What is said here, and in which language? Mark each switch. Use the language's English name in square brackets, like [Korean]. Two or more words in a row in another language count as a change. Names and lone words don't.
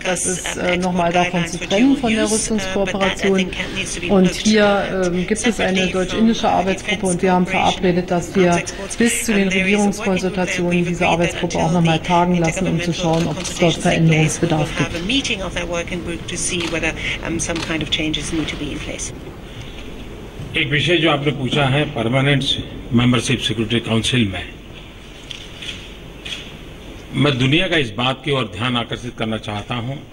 [German] Das ist nochmal davon zu trennen von der Rüstungskooperation. Und hier gibt es eine deutsch-indische Arbeitsgruppe und wir haben verabredet, dass wir bis zu den Regierungskonsultationen diese Arbeitsgruppe auch nochmal tagen lassen, um zu schauen, ob es dort Veränderungsbedarf gibt. [Hindi] एक विषय जो आपने पूछा है [English] permanent membership security council [Hindi] में, मैं दुनिया का इस बात की ओर ध्यान आकर्षित करना चाहता हूं।